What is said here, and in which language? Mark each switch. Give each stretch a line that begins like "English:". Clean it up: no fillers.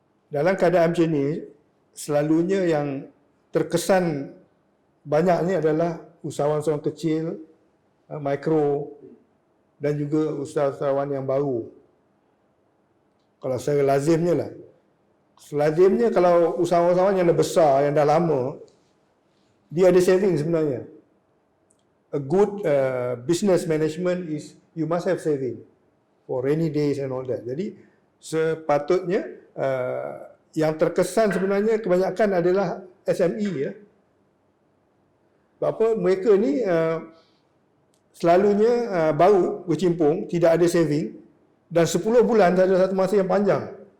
Malay: Dalam keadaan macam ni, selalunya yang terkesan banyak ni adalah usahawan-usahawan kecil, mikro, dan juga usahawan yang baru. Kalau secara lazimnya lah. Lazimnya kalau usahawan-usahawan yang dah besar, yang dah lama, dia ada saving sebenarnya.
English: A good business management is you must have saving for rainy days and all that.
Malay: Jadi sepatutnya yang terkesan sebenarnya kebanyakan adalah SME, ya. Sebab apa? Mereka ni selalunya baru bercimpung, tidak ada saving, dan 10 bulan adalah satu masa yang panjang.